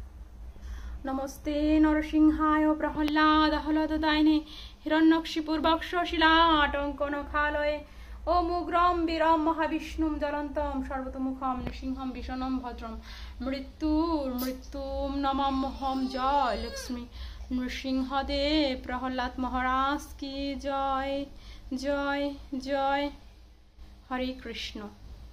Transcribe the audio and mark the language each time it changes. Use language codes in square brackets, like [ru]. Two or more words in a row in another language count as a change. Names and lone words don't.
[sa] नमस्ते नरसिंहाय प्रह्लाद आह्लाददायिने हिरण्यकशिपुर्वक्ष शिलाटङ्कनखालये ओम् उग्रम् वीरम् महाविष्णुम् ज्वलन्तम् सर्वतोमुखम् नृसिंहम् भीषणम् भद्रम् मृत्युम् नमाम्यहम्। [bn] জয় লক্ষ্মী নৃসিংহদেব প্রহ্লাদ মহারাজ কি জয়। জয় জয়। হরে কৃষ্ণ।